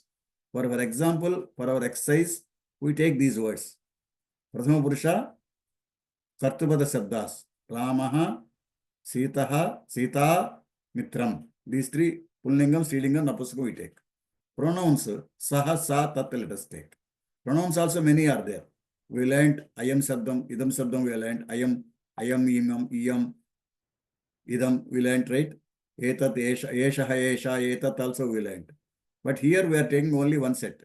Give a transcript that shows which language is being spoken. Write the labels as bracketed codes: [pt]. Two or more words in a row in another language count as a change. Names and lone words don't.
[en] For our example, for our exercise, we take these words. [sa] Prathama Purusha Katripada Shabdas. Ramaha, Sitaha, Sita, Mitram. [en] These three [sa] Pullingam, Strilingam, Napusakam [en] we take. Pronouns [sa] Saha, Sa, Tat, [en] let us take. Pronouns also many are there. We learned [sa] Ayam Sabdam, Idam Sabdam [en] we learned [sa] Ayam, Imam, Iyam, Idam [en] we learned, right? [sa] Etat, Esha, Esha, Esha, Etat [en] also we learned. But here we are taking only one set.